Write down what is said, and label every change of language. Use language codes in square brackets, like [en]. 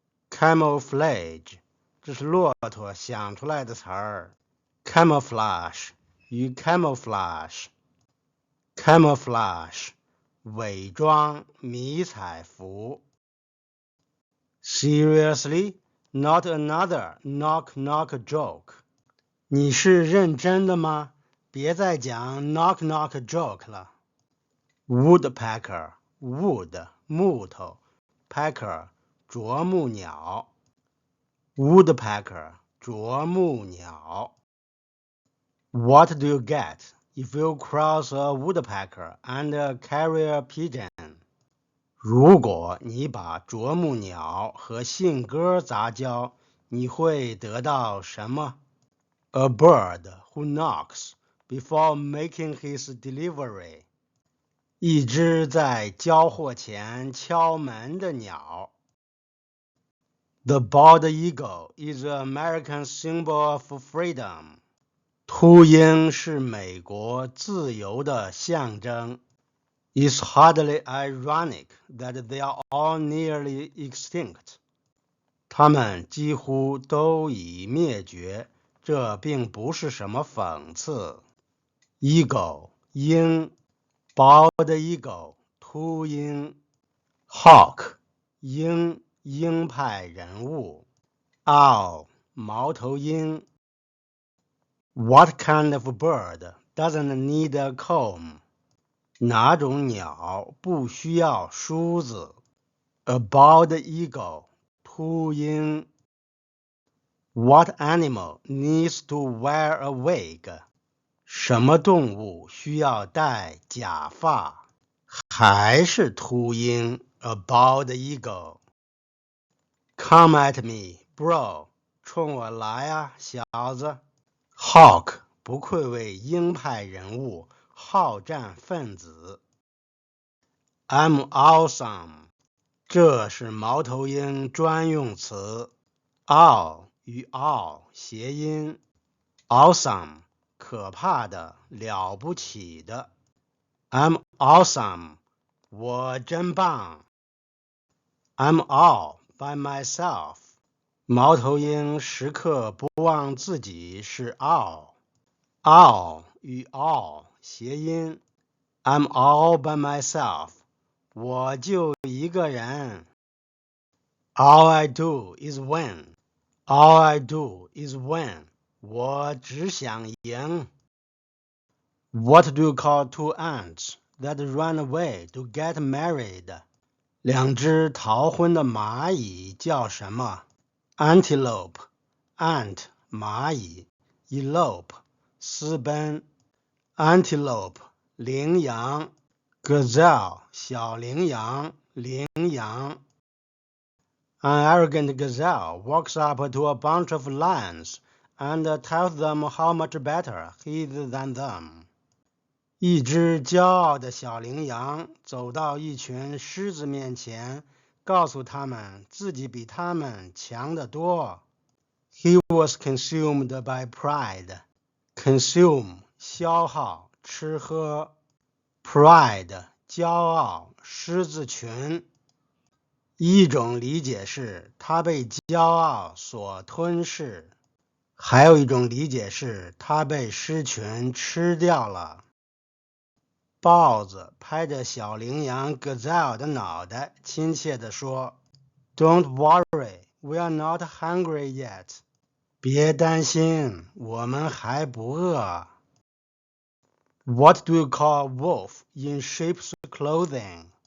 [zh] Camouflage 这是骆驼想出来的词儿， Camouflage 与 camouflage， Camouflage 伪装迷彩服。 [en] Seriously? Not another knock-knock joke. [zh] 你是认真的吗？别再讲 knock-knock joke 了。Woodpecker wood 木头 pecker 啄木鸟 Woodpecker 啄木鸟。 [en] What do you get if you cross a woodpecker and a carrier pigeon？ [zh] 如果你把啄木鸟和信鸽杂交，你会得到什么？ [en] A bird who knocks before making his delivery。 [zh] 一只在交货前敲门的鸟。 [en] The bald eagle is the American symbol of freedom。 [zh] 秃鹰是美国自由的象征。 [en] It's hardly ironic that they are all nearly extinct。 [zh] 它们几乎都已灭绝，这并不是什么讽刺。 Eagle 鹰 Bald eagle 秃鹰。 Hawk 鹰鹰派人物。 Owl 猫头鹰。 [en] What kind of bird doesn't need a comb？ [zh] 哪种鸟不需要梳子？ [en] A bald eagle 秃鹰。 What animal needs to wear a wig？ [zh] 什么动物需要戴假发？还是秃鹰 [en] A bald eagle。 Come at me, bro， [zh] 冲我来啊，小子。 Hawk 不愧为鹰派人物，好战分子。 [en] I'm awesome， [zh] 这是猫头鹰专用词。 Owl 与 owl 谐音， Awesome 可怕的，了不起的。 [en] I'm awesome， [zh] 我真棒。 [en] I'm all by myself， [zh] 猫头鹰时刻不忘自己是 all。All 与 all 谐音， I'm all by myself， 我就一个人。 [en] All I do is win， All I do is win， [zh] 我只想赢。 [en] What do you call two ants that run away to get married？ [zh] 两只逃婚的蚂蚁叫什么？ Antelope Ant 蚂蚁 Elope 私奔。 Antelope 羚羊 Gazelle 小羚羊羚羊。 [en] An arrogant gazelle walks up to a bunch of lions and tells them how much better he is than them。 [zh] 一只骄傲的小羚羊走到一群狮子面前，告诉他们自己比他们强得多。 [en] He was consumed by pride。 [zh] Consume 消耗吃喝， Pride 骄傲狮子群。一种理解是他被骄傲所吞噬，还有一种理解是他被狮群吃掉了。豹子拍着小羚羊 Gazelle 的脑袋，亲切地说 [en] Don't worry, we are not hungry yet。 [zh] 别担心，我们还不饿。 [en] What do you call a wolf in sheep's clothing？